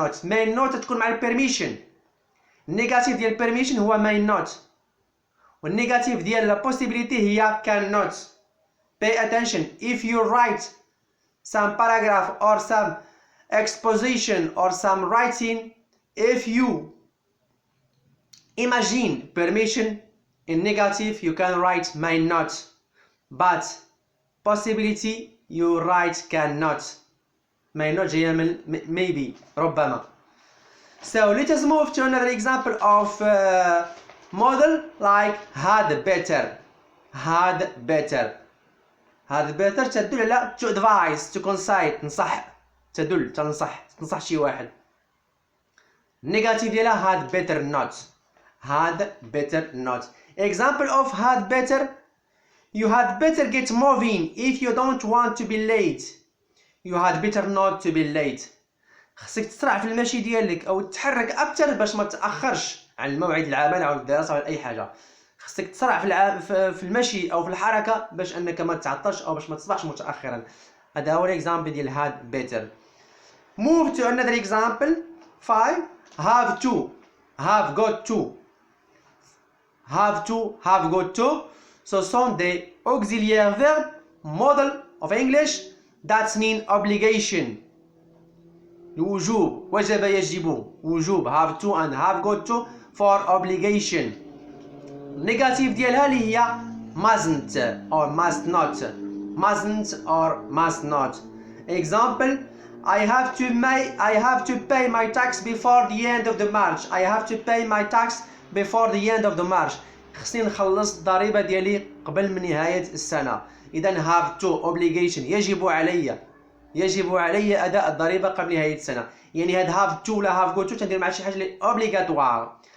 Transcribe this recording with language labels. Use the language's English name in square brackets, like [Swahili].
[Arabic] may not تكون مع permission. النيجاتيف ديال permission هو may not والنيجاتيف ديال possibility هي cannot. [English] pay attention if you write some paragraph or some exposition or some writing if you imagine permission in negative you can write may not, but possibility you write cannot. may not [Arabic] جاية من [English] maybe [Arabic] ربما. [English] So let us move to another example of model like had better. had better. [Arabic] had better تدل على [English] to advise, to concede, [Arabic] تنصح، تدل تنصح شي واحد. [English] negative [Arabic] ديالها [English] had better not. had better not. Example of had better: you had better get moving if you don't want to be late. you had better not to be late. [Arabic] خصك تسرع في المشي ديالك او تتحرك اكثر باش ما تاخرش عن الموعد العمل او الدراسه او اي حاجه. خصك تسرع في المشي او في الحركه باش انك ما تعطلش او باش ما تصبحش متاخرا. هذا هو الاكزامبل ديال had better. [English] move to another example. 5 have to, have got to. have to, have got to. So [French] sont des auxiliaires verbes [English] model of English that mean obligation. [Arabic] الوجوب، وجب يجب، وجوب [English] have to and have got to for obligation. [Arabic] negative ديالها اللي هي [English] mustn't or must not. mustn't or must not. example: I have to pay my tax before the end of the March. I have to pay my tax before the end of the March. [Arabic] خصني نخلص الضريبة ديالي قبل من نهاية السنة. إذا have to obligation يجب علي أداء الضريبة قبل نهاية السنة. يعني هاد have to لا have got to تندير مع شي حاجة اللي obligatoire.